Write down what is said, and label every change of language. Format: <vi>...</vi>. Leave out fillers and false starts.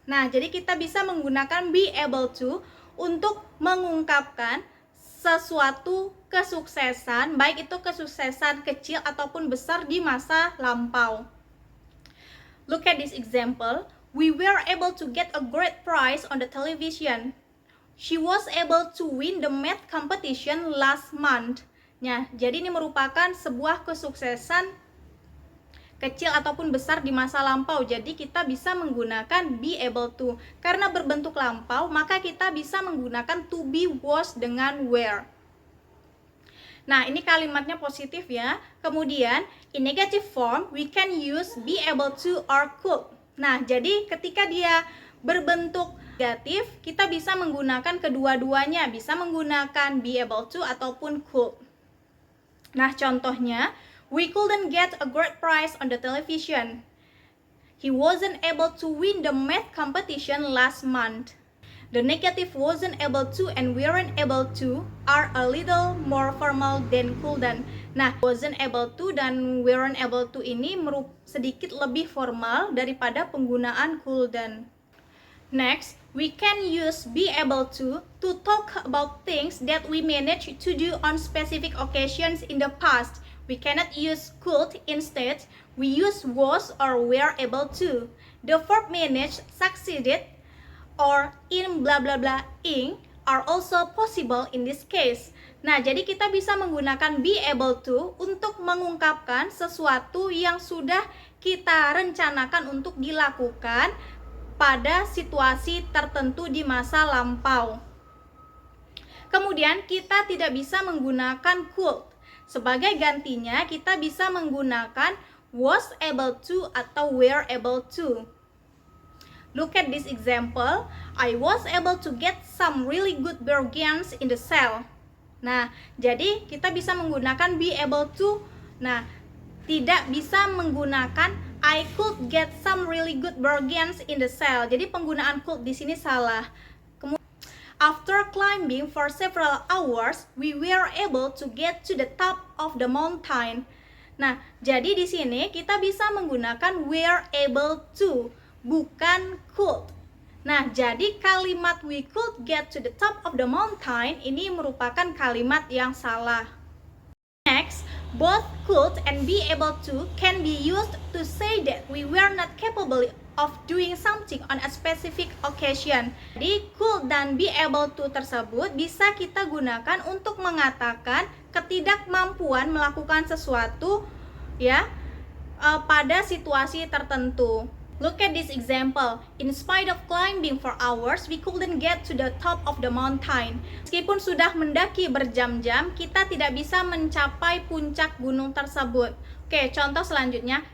<id>Nah, jadi kita bisa menggunakan be able to untuk mengungkapkan sesuatu kesuksesan, baik itu kesuksesan kecil ataupun besar di masa lampau.</id> <en>Look at this example. We were able to get a great prize on the television. She was able to win the math competition last month.</en> <id>Nah, jadi ini merupakan sebuah kesuksesan kecil ataupun besar di masa lampau. Jadi kita bisa menggunakan be able to. Karena berbentuk lampau, maka kita bisa menggunakan to be, was dengan were. Nah, ini kalimatnya positif ya.</id> <en>Kemudian, in negative form, we can use be able to or could.</en> <id>Nah, jadi ketika dia berbentuk negatif, kita bisa menggunakan kedua-duanya. Bisa menggunakan be able to ataupun could. Nah, contohnya,</id> <en>we couldn't get a great prize on the television. He wasn't able to win the math competition last month. The negative wasn't able to and weren't able to are a little more formal than couldn't.</en> <id>Nah, wasn't able to dan weren't able to ini sedikit lebih formal daripada penggunaan couldn't.</id> <en>Next, we can use be able to talk about things that we managed to do on specific occasions in the past. We cannot use could. Instead, we use was or were able to. The verb managed, succeeded, or in blah blah blah ing are also possible in this case.</en> <id>Nah, jadi kita bisa menggunakan be able to untuk mengungkapkan sesuatu yang sudah kita rencanakan untuk dilakukan pada situasi tertentu di masa lampau. Kemudian kita tidak bisa menggunakan could. Sebagai gantinya kita bisa menggunakan was able to atau were able to.</id> <en>Look at this example. I was able to get some really good bargains in the sale.</en> <id>Nah, jadi kita bisa menggunakan be able to. Nah, tidak bisa menggunakan</id> <en>I could get some really good bargains in the sale.</en> <id>Jadi penggunaan could di sini salah.</id> <en>After climbing for several hours, we were able to get to the top of the mountain.</en> <id>Nah, jadi di sini kita bisa menggunakan were able to, bukan could. Nah, jadi kalimat</id> <en>we could get to the top of the mountain</en> <id>ini merupakan kalimat yang salah.</id> <en>Next, both could and be able to can be used to say that we were not capable of doing something on a specific occasion.</en> <id>Jadi, could dan be able to tersebut bisa kita gunakan untuk mengatakan ketidakmampuan melakukan sesuatu ya pada situasi tertentu.</id> <en>Look at this example. In spite of climbing for hours, we couldn't get to the top of the mountain.</en> <id>Meskipun sudah mendaki berjam-jam, kita tidak bisa mencapai puncak gunung tersebut. Oke, contoh selanjutnya.</id>